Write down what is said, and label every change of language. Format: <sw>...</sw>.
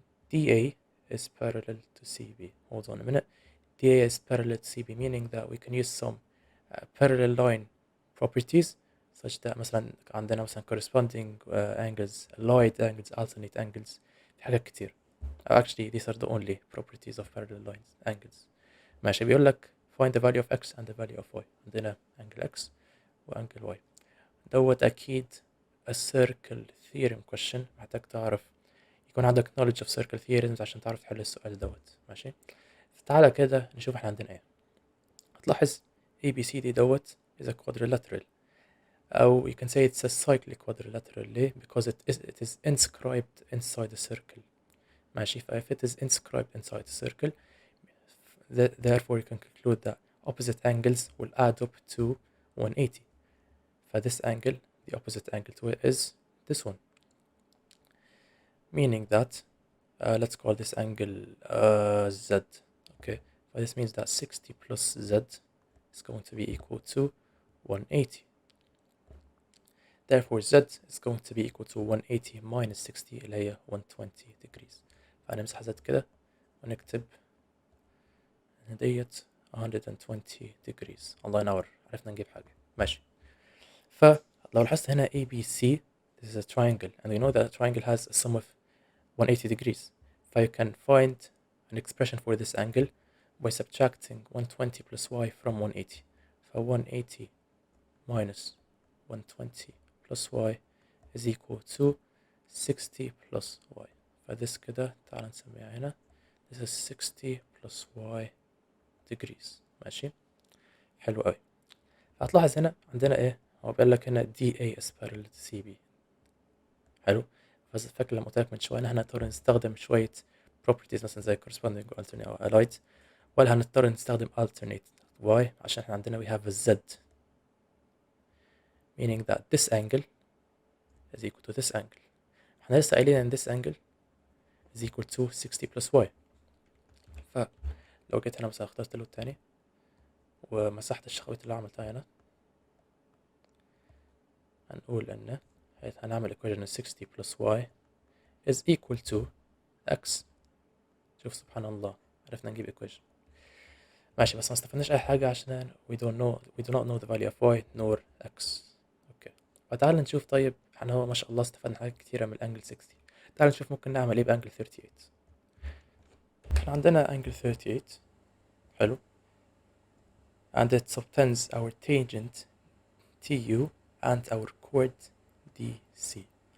<en>DA is parallel to CB. Hold on a minute. DA is parallel to CB, meaning that we can use some parallel line properties such that</en> <ar>مثلا عندنا مثلا</ar> <en>corresponding angles, alloyed angles, alternate angles.</en> <ar>في حاجات كتير.</ar> <en>Actually, these are the only properties of parallel lines, angles.</en> <ar>ماشي، بيقول لك</ar> <en>find the value of x and the value of y.</en> <ar>عندنا</ar> <en>angle x و angle y.</en> <ar>دوت أكيد</ar> <en>a circle theorem question،</en> <ar>محتاج تعرف يكون عندك</ar> <en>knowledge of circle theorems</en> <ar>عشان تعرف تحل السؤال دوت. ماشي، فتعالى كده نشوف احنا عندنا ايه. هتلاحظ</ar> <en>ABCD dot is a quadrilateral، أو you can say it's a cyclic quadrilateral. ليه؟ because it is inscribed inside a circle. ماشي، if it is inscribed inside a circle therefore you can conclude that opposite angles will add up to 180. this angle, the opposite angle to it is this one. meaning that let's call this angle Z. Okay, but this means that 60 plus Z is going to be equal to 180. Therefore Z is going to be equal to 180 minus 60</en> <ar>اللي هي</ar> <en>120 degrees.</en> <ar>فهنمسح Z كده ونكتب إن ديت</ar> <en>120 degrees.</en> <ar>الله ينور، عرفنا نجيب حاجة. ماشي.</ar> <en>فلو لاحظت هنا ABC, this is a triangle, and we know that a triangle has a sum of 180 degrees. You can find an expression for this angle by subtracting 120 plus y from 180. 180 minus 120 plus y is equal to 60 plus y. فthis</en> <ar>كده تعال نسميها هنا</ar> <en>this is 60 plus y degrees.</en> <ar>ماشي، حلو قوي. هتلاحظ هنا عندنا ايه، هو بيقول لك هنا</ar> <en>DA is parallel to CB.</en> <ar>حلو. بس فاكر لما قلت لك من شويه ان احنا هنضطر نستخدم شويه properties مثلا زي corresponding و alternate او allied، ولا هنضطر نستخدم alternate.</ar> <en>why؟</en> <ar>عشان احنا عندنا</ar> <en>we have a Z, meaning that this angle is equal to this angle.</en> <ar>احنا لسه قايلين ان</ar> <en>this angle is equal to 60 plus y.</en> <ar>فلو جيت هنا مثلا اخترت له التاني ومسحت الشخويط اللي عملتها هنا، هنقول ان هنعمل equation</ar> <en>60 plus y is equal to x.</en> <ar>شوف سبحان الله، عرفنا نجيب equation.</ar> <en>ماشي، بس ما استفدناش اي حاجة عشان we do not know the value of y nor x.</en> <ar>اوكي، فتعال نشوف. طيب احنا هو ما شاء الله استفدنا حاجات كتيرة من الانجل 60. تعال نشوف ممكن نعمل ايه بانجل 38. احنا عندنا انجل 38 حلو</ar> <en>and it subtends our tangent TU and our chord DC.</en>